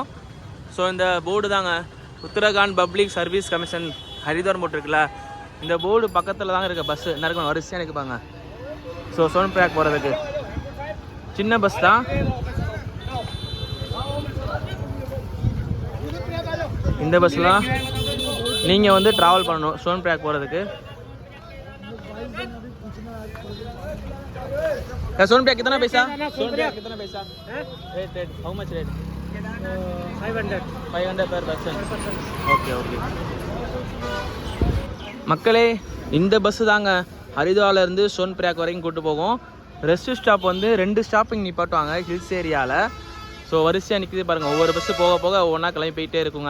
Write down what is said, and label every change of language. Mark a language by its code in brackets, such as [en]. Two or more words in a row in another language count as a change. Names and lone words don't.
[ta] ஸோ இந்த போர்டு தாங்க உத்தரகாண்ட் பப்ளிக் சர்வீஸ் கமிஷன் ஹரித்வார் போட்டிருக்குல்ல, இந்த போர்டு பக்கத்தில் தாங்க இருக்க பஸ்ஸு என்ன இருக்கும் வரிசையாக இருக்குப்பாங்க. ஸோ சோன் பிரியாக் போகிறதுக்கு சின்ன பஸ் தான். இந்த பஸ்லாம் நீங்கள் வந்து ட்ராவல் பண்ணணும் சோன் பிரியாக் போகிறதுக்கு. [hi] सोन प्रियाक कितना पैसा? सोन प्रियाक कितना पैसा? [en] rate how much rate? 500 per person. [ta] ஓகே மக்களே, இந்த பஸ்ஸு தாங்க ஹரித்வார்லேருந்து சோன் பிரியாக் வரைக்கும் கூட்டு போகும். [en] rest stop [ta] வந்து 2 ஸ்டாப்பிங் நிப்பாட்டுவாங்க [en] hills area. [ta] ஸோ வரிசையாக நிற்கிது பாருங்கள், ஒவ்வொரு பஸ்ஸு போக போக ஒவ்வொன்றா கிளம்பி போயிட்டே இருக்குங்க.